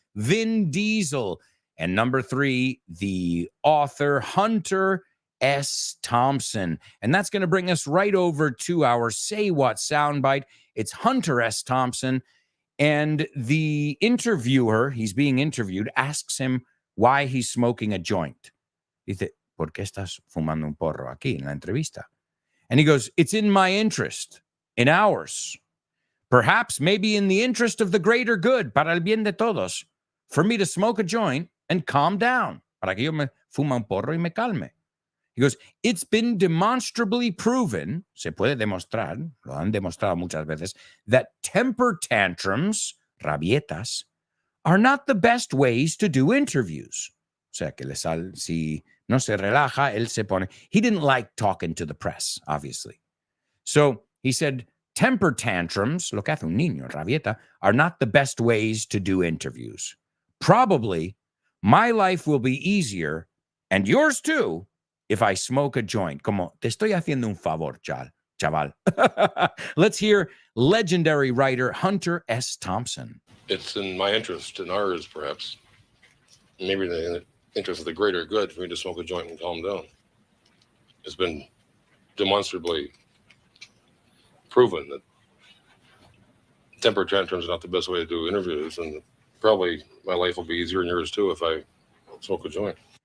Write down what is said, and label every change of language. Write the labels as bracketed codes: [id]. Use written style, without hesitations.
[en] Vin Diesel. And number three, the author Hunter S. Thompson. And that's going to bring us right over to our Say What soundbite. It's Hunter S. Thompson. And the interviewer, he's being interviewed, asks him why he's smoking a joint. [es] Dice, ¿por qué estás fumando un porro aquí en la entrevista? [en] And he goes, it's in my interest, in ours. Perhaps maybe in the interest of the greater good, [es] para el bien de todos, [en] for me to smoke a joint and calm down, [es] para que yo me fuma un porro y me calme. [en] He goes, it's been demonstrably proven, [es] se puede demostrar, lo han demostrado muchas veces, [en] that temper tantrums, [es] rabietas, [en] are not the best ways to do interviews. [es] O sea, que si no se relaja, él se pone. [en] He didn't like talking to the press, obviously. So he said, temper tantrums, [es] lo que hace un niño, rabieta, [en] are not the best ways to do interviews. Probably my life will be easier, and yours too, if I smoke a joint. [es] Como, te estoy haciendo un favor, chaval. [en] Let's hear legendary writer Hunter S. Thompson. It's in my interest, in ours perhaps, maybe the interest of the greater good, for me to smoke a joint and calm down. It's been demonstrably proven that temper tantrums are not the best way to do interviews, and probably my life will be easier and yours too if I smoke a joint.